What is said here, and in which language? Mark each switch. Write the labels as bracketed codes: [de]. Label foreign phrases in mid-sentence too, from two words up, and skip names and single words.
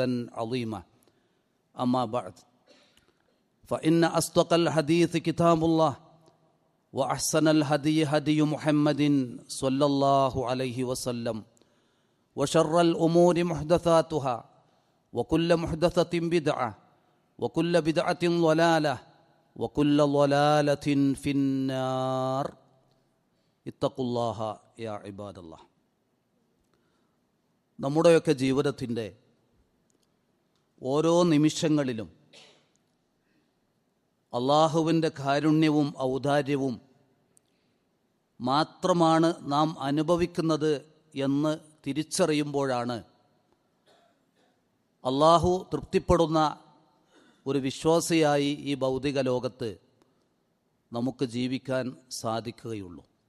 [ar] عظيما أما بعد فإن أصدق الحديث كتاب الله وأحسن الهدي هدي محمد صلى الله عليه وسلم وشر الأمور محدثاتها وكل محدثة بدعة وكل بدعة ضلالة وكل ضلالة في النار اتقوا الله يا عباد الله. [ml] നമ്മുടെയൊക്കെ ജീവിതത്തിൻ്റെ ഓരോ നിമിഷങ്ങളിലും അള്ളാഹുവിൻ്റെ കാരുണ്യവും ഔദാര്യവും മാത്രമാണ് നാം അനുഭവിക്കുന്നത് എന്ന് തിരിച്ചറിയുമ്പോഴാണ് അള്ളാഹു തൃപ്തിപ്പെടുന്ന ഒരു വിശ്വാസിയായി ഈ ഭൗതിക ലോകത്ത് നമുക്ക് ജീവിക്കാൻ സാധിക്കുകയുള്ളൂ.